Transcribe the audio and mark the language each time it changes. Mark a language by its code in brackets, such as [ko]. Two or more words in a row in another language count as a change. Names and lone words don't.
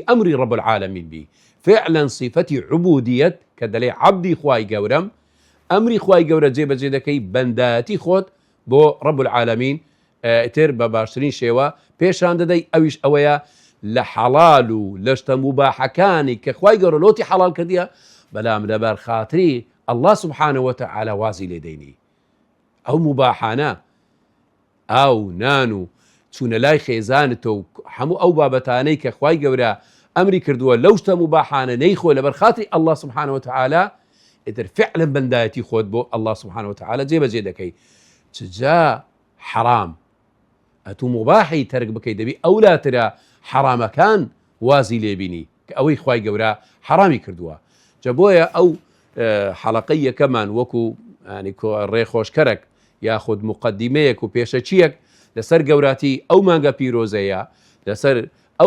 [ckb] ئەمری [ar] ڕەب العالەمین [ckb] بی فعلا صفەتی عبودیەت کە دەڵێ عەبدی خوای گەورەم ئەمری خوای گەورە جێبەجێ دەکەی بەندایەتی خۆت [ar] بۆ ڕەب العالەمین [ckb] ئیتر بە باشترین شێوە پێشان دەدەی ئەویش ئەوەیە لە حەڵال و لە شتە موباحەکانی کە خوای گەورە لۆتی حەڵال کردیە بەلام لەبەر خاتری [ar] الله سبحانه وتعالى [ckb] وازی لێ دەینی ئەو موباحانە ئاو نان و چوونە لای خێزانتەوە و هەموو ئەو بابەتانەی کە خوای گەورە ئەمری کردووە لەو شتە موباحانە نەیخۆ لەبەر خاتری [ar] الله سبحانه وتعالى [ckb] ئیتر فعلا بەندایەتی خۆت بۆ [ar] الله سبحانه وتعالى [ckb] جێبەجێ دەکەی چجا حرام ئەتوو مباحی تەرک بکەی دەبی ئەولاترە حرامەکان وازی لێبینی کە ئەوەی خوای گەورە حرامی کردووە جا بۆیە ئەو حەڵەقەی یەکەمان وەکو ڕێخۆشکەرێک یاخود مقدمەیەک و پێشەچیەک لەسەر گەوراتی ئەو مانگە پیرۆزەیە لەسەر ئەو